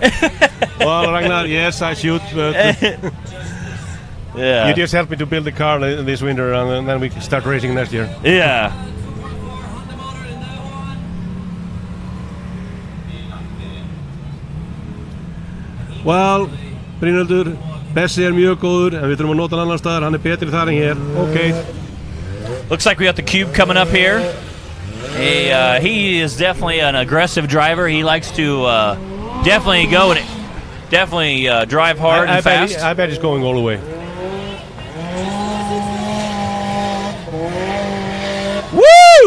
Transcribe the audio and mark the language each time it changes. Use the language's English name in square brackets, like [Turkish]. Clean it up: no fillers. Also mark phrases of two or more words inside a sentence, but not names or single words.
[English] Well, Ragnar, yes, I should, but Yeah. you just helped me to build the car this winter, and then we can start racing next year. Yeah. Well, [Icelandic] Brynhildur, Bessi mjög góður, en við þurfum að nota hann annar staðar, hann betri þar en hér. [English] Okay. Looks like we got the Cube coming up here. He is definitely an aggressive driver. He likes to definitely go and drive hard and fast. I bet he's going all the way. Woo!